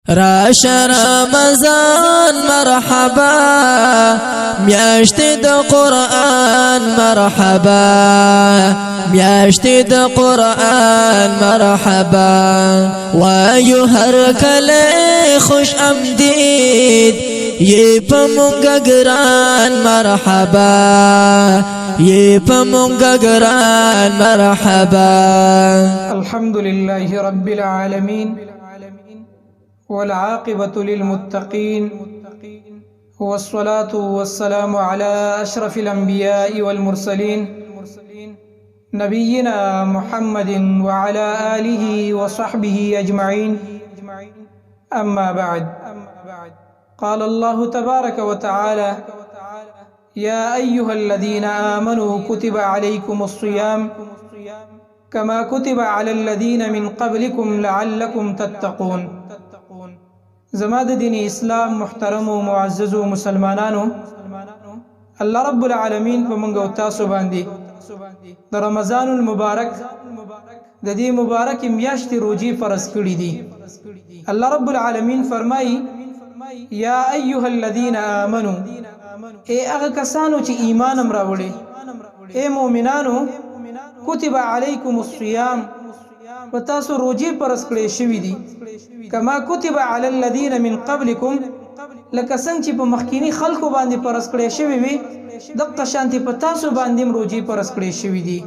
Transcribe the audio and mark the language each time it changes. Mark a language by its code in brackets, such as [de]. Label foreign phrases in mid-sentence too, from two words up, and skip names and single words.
[ps] راش رمضان مرحبا میاشت د قرآن مرحبا میاشت د قرآن مرحبا وایو هر کله خوش آمدید یہ پمونگا گران مرحبا یہ پمونگا گران مرحبا. [ar] الحمد لله رب العالمين والعاقبة للمتقين والصلاة والسلام على أشرف الأنبياء والمرسلين نبينا محمد وعلى آله وصحبه أجمعين. أما بعد، قال الله تبارك وتعالى: يا أيها الذين آمنوا كتب عليكم الصيام كما كتب على الذين من قبلكم لعلكم تتقون. [ps] زما د دین اسلام محترم و معزز و مسلمانانو، [ar] الله رب العالمین [ps] په موږ او تاسو باندې د رمضان المبارک د دې مبارک میاشتې روزي فرض کړې دي. [ar] الله رب العالمین [ps] فرمایي: [ar] یا ایها الذین آمنو، [ps] اے هغه کسانو چې ایمان هم راوړي، اے مؤمنانو، [ar] کتب علیکم الصیام، [ps] و تاسو روزي فرض کړې شوي دي، [ar] کما کتب علی الذین من قبلکم، [ps] لکه څنګه چې په مخکینی خلکو باندې فرض کړې شوي وي دغه شانتي په تاسو باندې روزي فرض کړې شوي دي.